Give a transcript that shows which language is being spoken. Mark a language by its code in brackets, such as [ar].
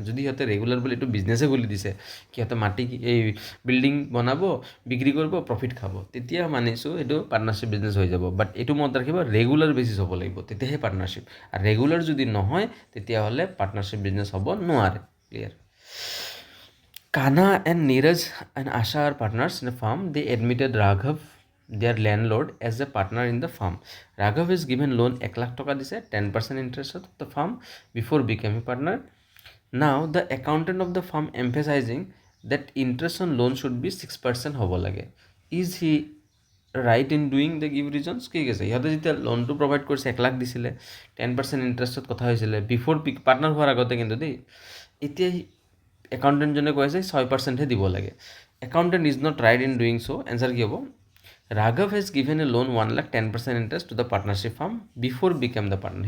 [as] যদি সিহঁতে ৰেগুলাৰ বুলি এইটো বিজনেছে খুলি দিছে, সিহঁতে মাটি এই বিল্ডিং বনাব, বিক্ৰী কৰিব, প্ৰফিট খাব, তেতিয়া মানিছোঁ এইটো পাৰ্টনাৰশ্বিপ বিজনেছ হৈ যাব। বাট এইটো মনত ৰাখিব, ৰেগুলাৰ বেচিছ হ'ব লাগিব, তেতিয়াহে পাৰ্টনাৰশ্বিপ। আৰু ৰেগুলাৰ যদি নহয়, তেতিয়াহ'লে পাৰ্টনাৰশ্বিপ বিজনেছ হ'ব নোৱাৰে। Clear? [en] Kana and Neeraj and Asha are partners in a farm. They admitted Raghav, their landlord, as a partner in the farm. Raghav is given loan 1 lakh [as] taka dise, [en] 10% interest of the farm before becoming partner. Now the accountant of the farm emphasizing that interest on loan should be 6% [as] hobo lage. [en] Is he right in doing the give reasons? [as] কি কৈছে? সিহঁতে যেতিয়া লোনটো provide কৰিছে 1 লাখ দিছিলে, 10% ইণ্টাৰেষ্টত কথা হৈছিলে বিফ'ৰ পাৰ্টনাৰ হোৱাৰ আগতে, কিন্তু দেই এতিয়া একাউণ্টেণ্টজনে কৈ আছে 6%হে দিব লাগে। [en] Accountant is not right in doing so'. Answer [as] কি হ'ব? [en] ৰাঘৱ has given a loan 1 lakh 10% interest to the partnership farm before became the partner.